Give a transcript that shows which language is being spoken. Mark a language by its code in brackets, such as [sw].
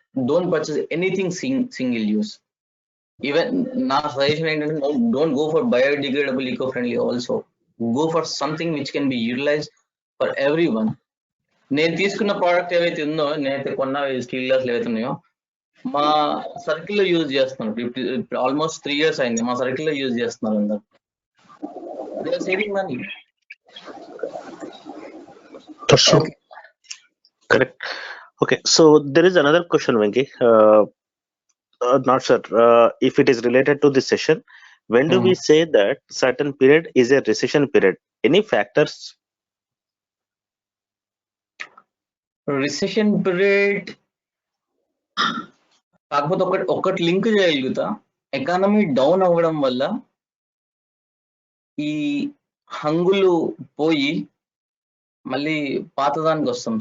[en] Don't purchase anything single use. Even now suggestion [te] ఏంటంటే [en] don't go for biodegradable, eco-friendly also. Go for something which can be utilized for everyone. [te] నేను తీసుకున్న product ఏవైతే ఉందో, నేనైతే కొన్న steel glass ఏవైతే ఉన్నాయో మా సర్కిల్ లో యూజ్ చేస్తున్నారు. ఆల్మోస్ట్ 3 years అయింది మా సర్కిల్ లో యూజ్ చేస్తున్నారు అందరు. [en] They are saving money. Okay. Correct. Okay, so there is another question, Venki. Not sure if it is related to this session. When do we say that certain period is a recession period? Any factors? [te] Recession period కాకపోతే ఒకటి link చేయగలుగుతా. Economy down అవ్వడం వల్ల ఈ హంగులు పోయి మళ్ళీ పాతదానికి వస్తాం.